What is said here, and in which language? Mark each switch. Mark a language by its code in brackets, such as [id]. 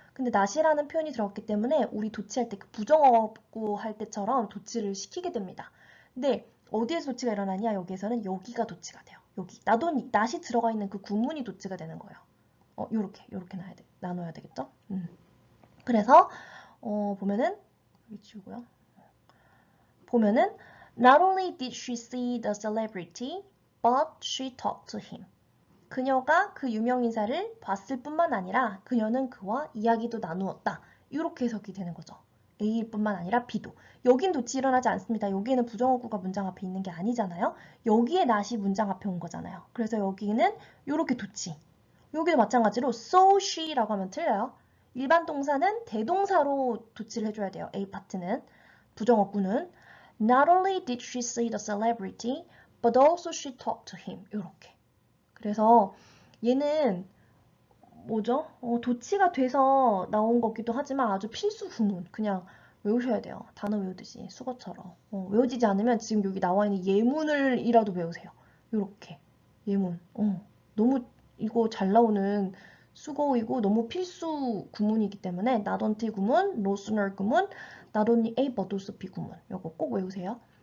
[ko] 근데 not이라는 표현이 들어갔기 때문에 우리 도치할 때 그 부정어구 할 때처럼 도치를 시키게 됩니다. 근데 어디에서 도치가 일어나냐? 여기에서는 여기가 도치가 돼요. 여기 not이 들어가 있는 그 구문이 도치가 되는 거예요. 요렇게 나눠야 되겠죠? 그래서 보면은 여기 지우고요. 보면은 [en] Not only did she see the celebrity, but she talked to him. [ko] 그녀가 그 유명인사를 봤을 뿐만 아니라 그녀는 그와 이야기도 나누었다. 이렇게 해석이 되는 거죠. A일 뿐만 아니라 B도. 여긴 도치 일어나지 않습니다. 여기에는 부정어구가 문장 앞에 있는 게 아니잖아요. 여기에 not이 문장 앞에 온 거잖아요. 그래서 여기는 이렇게 도치. 여기도 마찬가지로 [en] so she [ko] 라고 하면 틀려요. 일반 동사는 대동사로 도치를 해줘야 돼요. A 파트는. 부정어구는 [en] Not only did she see the celebrity, but also she talked to him. [ko] 이렇게. 그래서 얘는 뭐죠? 도치가 돼서 나온 거기도 하지만 아주 필수 구문. 그냥 외우셔야 돼요. 단어 외우듯이 수거처럼. 외워지지 않으면 지금 여기 나와 있는 예문을이라도 외우세요. 이렇게. 예문. 너무 이거 잘 나오는 수거이고 너무 필수 구문이기 때문에 not until 구문, no sooner 구문, not only A but also B 구문. 이거 꼭 외우세요.